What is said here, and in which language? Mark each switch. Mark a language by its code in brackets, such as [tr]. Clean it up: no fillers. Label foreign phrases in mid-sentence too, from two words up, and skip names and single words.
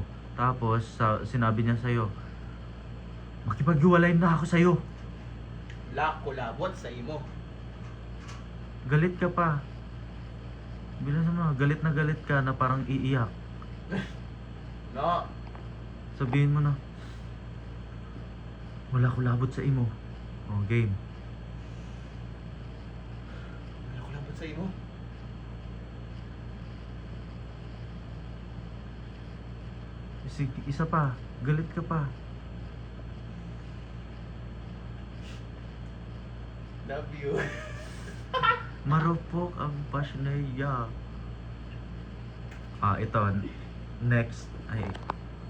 [tl] Tapos, sinabi niya sa'yo, makipaghiwalay na ako sa'yo. [hil] Wala ko labot sa imo. [tl] Galit ka pa. Bilang mo, galit na galit ka na parang iiyak. No. Sabihin mo na, [hil] wala ko labot sa imo. [tl] O, game. [hil] Wala ko labot sa imo. [tl] Sige, isa pa. Galit ka pa. [en] Love you. [tl] Marupok ang pasnaya. Ito. Next. Ay,